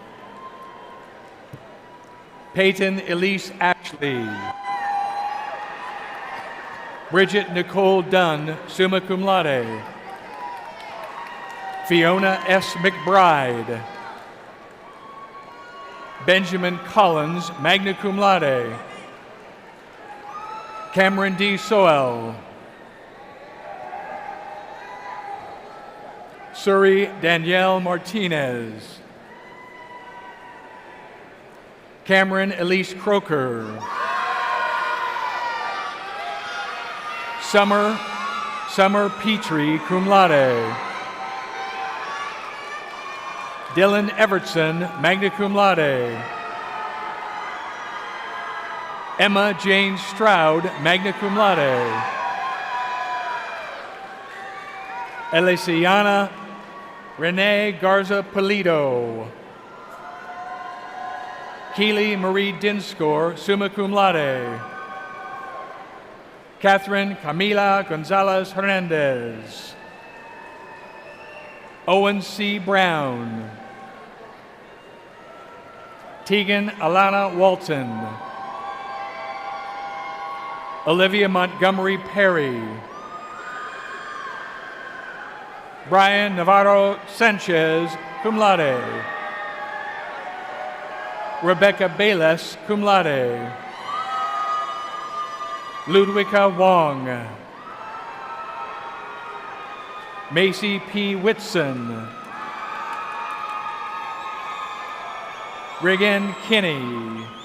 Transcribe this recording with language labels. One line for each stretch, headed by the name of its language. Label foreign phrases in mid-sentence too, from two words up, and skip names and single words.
English: Peyton Elise Ashley. Bridget Nicole Dunn,
Latin: summa cum laude.
English: Fiona S. McBride. Benjamin Collins,
Latin: magna cum laude.
English: Cameron D. Soel. Suri Danielle Martinez. Cameron Elise Croker. Summer Petrie,
Latin: cum laude.
English: Dylan Evertson,
Latin: magna cum laude.
English: Emma Jane Stroud,
Latin: magna cum laude.
English: Elisiana Renee Garza Pulido. Keely Marie Dinscore,
Latin: summa cum laude.
English: Catherine Camila Gonzalez Hernandez. Owen C. Brown. Tegan Alana Walton. Olivia Montgomery Perry. Brian Navarro Sanchez,
Latin: cum laude.
English: Rebecca Bayless,
Latin: cum laude.
English: Ludwika Wong. Macy P. Whitson. Regan Kinney.